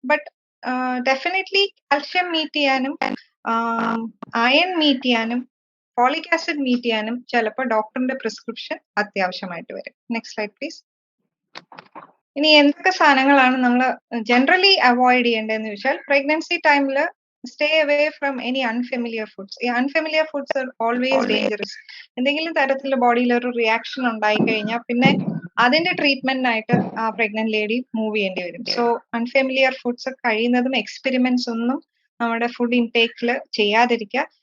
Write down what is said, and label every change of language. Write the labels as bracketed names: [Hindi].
[Malayalam] But definitely calcium meet ചെയ്യാനും iron meet ചെയ്യാനും folic acid meet ചെയ്യാനും ചിലപ്പോൾ ഡോക്ടറിന്റെ പ്രിസ്ക്രിപ്ഷൻ അത്യാവശ്യമായിട്ട് വരും. [English] Next slide please. [Malayalam] ഇനി എന്തൊക്കെ സാധനങ്ങളാണ് നമ്മൾ ജനറലി അവോയ്ഡ് ചെയ്യേണ്ടതെന്ന് ചോദിച്ചാൽ, പ്രഗ്നൻസി ടൈമിൽ [English] stay away from any unfamiliar foods. ഈ unfamiliar foods are always dangerous. [Malayalam] എന്തെങ്കിലും തരത്തിൽ ബോഡിയിൽ ഒരു റിയാക്ഷൻ ഉണ്ടായി കഴിഞ്ഞാൽ പിന്നെ അതിന്റെ ട്രീറ്റ്മെന്റിനായിട്ട് ആ പ്രഗ്നന്റ് ലേഡി മൂവ് ചെയ്യേണ്ടി വരും. സോ അൺഫെമിലിയർ ഫുഡ്സ് കഴിയുന്നതും എക്സ്പെരിമെന്റ്സ് ഒന്നും നമ്മുടെ ഫുഡ് ഇൻടേക്കിൽ ചെയ്യാതിരിക്കുക.